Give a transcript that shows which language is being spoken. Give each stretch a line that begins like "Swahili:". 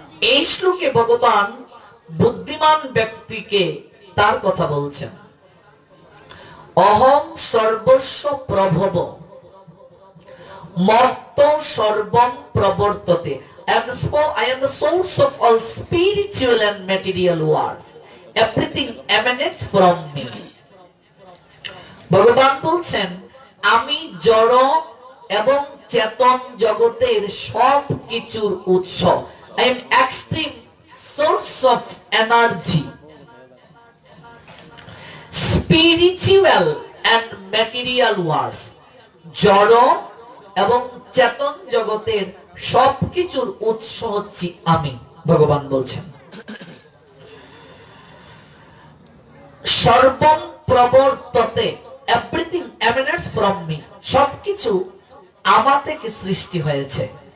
Bangla: এই শ্লোকে ভগবান বুদ্ধিমান ব্যক্তিকে তার কথা বলছেন।
Sanskrit: অহং সর্বস্ব প্রভব মত্ত সর্বম প্রবর্ততে।
English: I am the source of all spiritual and material worlds. Everything emanates from me.
Bangla: ভগবান বলছেন আমি জড় এবং চেতন জগতের সব কিছুর উৎস।
English: I am extreme source of energy. Spiritual and material worlds.
Bangla: জড় এবং চেতন জগতের সবকিছুর উৎস হচ্ছি আমি, ভগবান বলছেন।
Sanskrit: সর্বম প্রবর্ততে,
English: everything emanates from me,
Bangla: সবকিছু আমার থেকে সৃষ্টি হয়েছে।